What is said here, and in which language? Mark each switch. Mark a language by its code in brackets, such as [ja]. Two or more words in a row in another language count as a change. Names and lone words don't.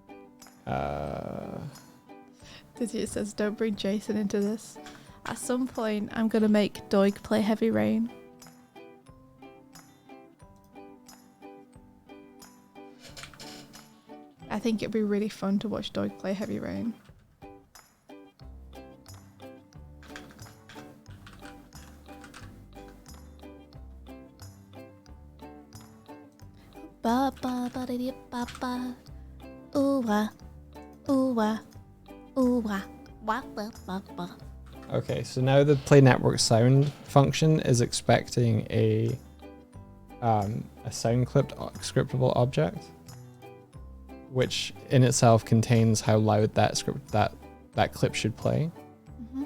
[en] Dizzy says, don't bring Jason into this. At some point, I'm going to make Doig play Heavy Rain. I think it'd be really fun to watch Doig play Heavy Rain. Ba ba ba da dee ba ba. Ooh wah. Ooh wah. Ooh wah. Wah ba ba ba. Okay, so now the play network sound function is expecting a sound clipped scriptable object, which in itself contains how loud that clip should play. Mm-hmm.